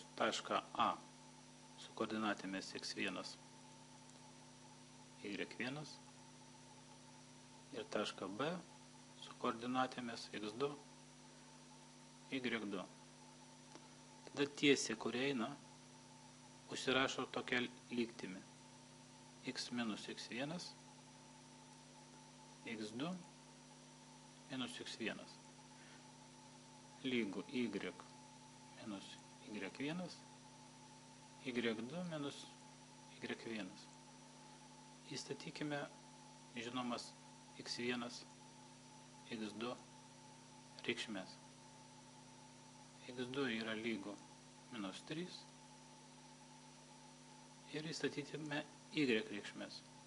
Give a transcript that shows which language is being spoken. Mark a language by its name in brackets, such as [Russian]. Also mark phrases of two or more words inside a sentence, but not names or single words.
[Lithuanian] Tašką A su koordinatėmis x1, y1 ir tašką B su koordinatėmis x2, y2. Tada tiesė, kuria eina, užsirašo tokia lygtimi. X minus x1, x2 minus x1 lygu y minus y1, y2 minus y1. Įstatykime žinomas x1, x2 reikšmės. x2 yra lygu -3 ir įstatytume y reikšmės.